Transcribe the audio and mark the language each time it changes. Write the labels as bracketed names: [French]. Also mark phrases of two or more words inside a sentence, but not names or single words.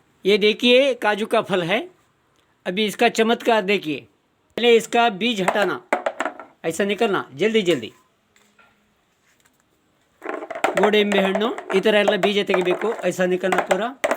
[Hindi] ये देखिए काजू का फल है। अभी इसका चमत्कार देखिए। पहले इसका बीज हटाना, ऐसा निकलना जल्दी जल्दी। [Kannada] ಗೋಡಂಬಿ ಹಣ್ಣು ಈ ಥರ ಎಲ್ಲ ಬೀಜ ತೆಗಿಬೇಕು, [Hindi] ऐसा निकलना पूरा।